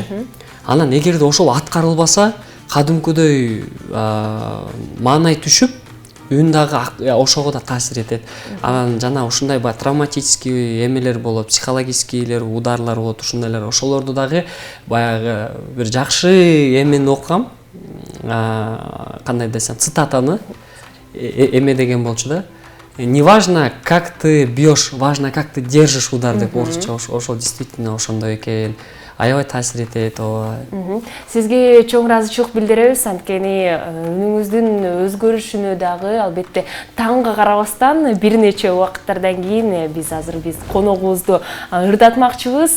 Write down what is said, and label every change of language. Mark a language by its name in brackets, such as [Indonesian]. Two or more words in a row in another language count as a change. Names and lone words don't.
[Kyrgyz] Анан эгерде ошол аткарылбаса, кадимкидей маанай түшүп, үн дагы ошого да таасир этет. Анан жана ушундай травматический эмелер болот, психологическийлер, ударлар болот, ушундайлар. Ошолорду дагы баягы бир жакшы эмени окугам. Кандай десем, цитатаны эме деген болчу да. [Russian] Неважно, как ты бьешь, важно, как ты держишь удар [Kyrgyz] деп орусча. Ошол действительно ошондой экен. Аябай таасир этет ооба. Сизге чоң ыраазычылык билдиребиз, анткени үнүңүздүн өзгөрүшүнө дагы албетте таңга карабастан бир нече убакыттардан кийин биз коногубузду ырдатмакчыбыз.